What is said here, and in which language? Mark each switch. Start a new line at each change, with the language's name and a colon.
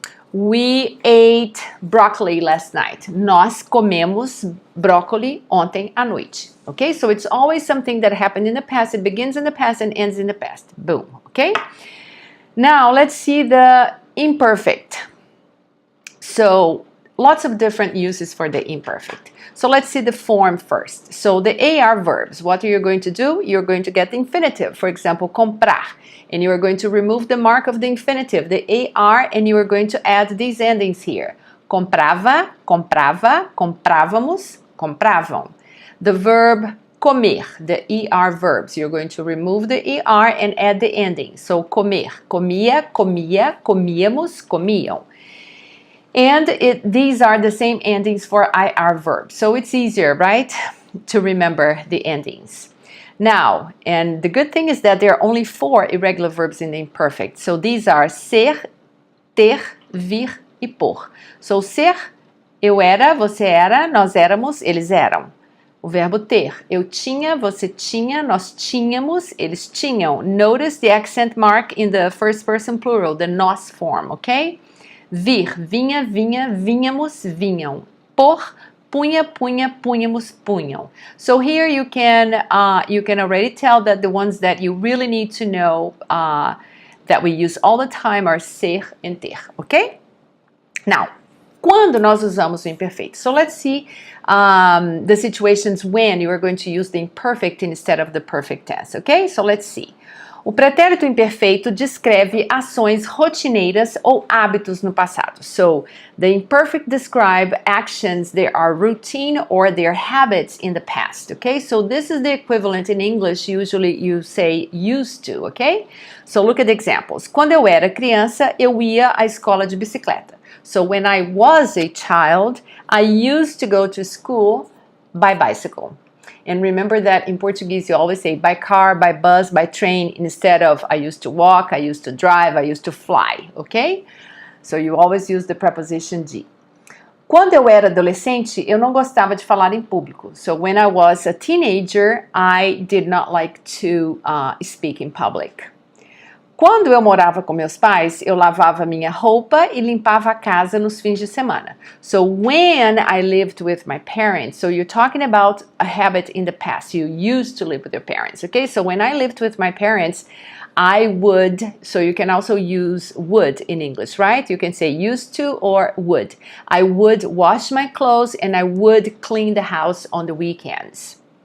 English: We ate broccoli last night.
Portuguese: Nós comemos brócoli ontem à noite.
English: Okay? So it's always something that happened in the past. It begins in the past and ends in the past. Boom. Okay? Now let's see the imperfect. So lots of different uses for the imperfect. So let's see the form first. So the AR verbs, what are you going to do? You're going to get the infinitive. For example, comprar. And you are going to remove the mark of the infinitive, the AR, and you are going to add these endings here.
Portuguese: Comprava, comprava, comprávamos, compravam.
English: The verb comer, the ER verbs, you're going to remove the ER and add the ending. So
Portuguese: comer, comia, comia, comíamos, comiam.
English: And these are the same endings for IR verbs. So it's easier, right, to remember the endings. Now, and the good thing is that there are only 4 irregular verbs in the imperfect. So these are ser, ter, vir e por. So
Portuguese: ser, eu era, você era, nós éramos, eles eram. O verbo ter, eu tinha, você tinha, nós tínhamos, eles tinham.
English: Notice the accent mark in the first person plural, the nós form, okay?
Portuguese: Vir, vinha, vinha, vinhamos, vinham. Por, punha, punha, punhamos, punham.
English: So here you can already tell that the ones that you really need to know that we use all the time are ser and ter, okay? Now,
Portuguese: quando nós usamos o imperfeito?
English: So let's see the situations when you are going to use the imperfect instead of the perfect tense, okay? So let's see.
Portuguese: O pretérito imperfeito descreve ações rotineiras ou hábitos no passado.
English: So, the imperfect describe actions that are routine or their habits in the past, okay? So, this is the equivalent in English, usually you say used to, okay? So, look at the examples.
Portuguese: Quando eu era criança, eu ia à escola de bicicleta.
English: So, when I was a child, I used to go to school by bicycle. And remember that in Portuguese, you always say by car, by bus, by train, instead of I used to walk, I used to drive, I used to fly, okay? So you always use the preposition de.
Portuguese: Quando eu era adolescente, eu não gostava de falar em público.
English: So when I was a teenager, I did not like to speak in public.
Portuguese: Quando eu morava com meus pais, eu lavava minha roupa e limpava a casa nos fins de semana.
English: So when I lived with my parents, so you're talking about a habit in the past. You used to live with your parents, okay? So when I lived with my parents, I would, so you can also use would in English, right? You can say used to or would. I would wash my clothes and I would clean the house on the weekends.